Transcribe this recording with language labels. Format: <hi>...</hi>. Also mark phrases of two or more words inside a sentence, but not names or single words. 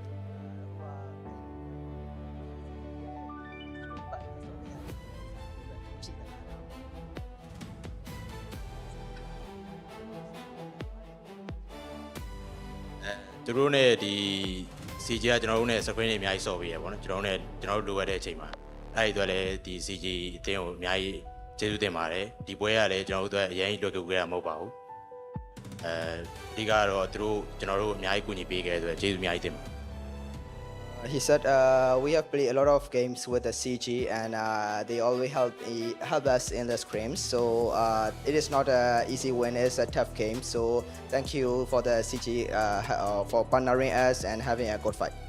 <my>CG ကကျွန်တော်တို့နဲ့ screen တွေအများကြီးဆော့ပေးရပါတော့ကျွန်တော်တို့လိုအပ်တဲ့အချိန်မှာအဲ့ဒီအတွက်လည်းဒီ CG အတင်းကိုအများကြီးကျေးဇူးတင်ပါတယ်ဒီပွဲကလည်းကျွန်တော်တို့အတွက်အရင်ကြီးတွေ့ကြုံခဲ့ရမှာမဟုတ်ပါဘူးအဓိကတော့သူတို့ကျွန်တော်တို့အများကြီးကူညီပေးခဲ့တဲ့အတွက်ကျေးဇူးအများကြီးတင်ပါတယ်</my> <en>He said we have played a lot of games with the CG and they always help us in the scrims. So it is not an easy win, it's a tough game. So thank you for the CG for partnering us and having a good fight.</en>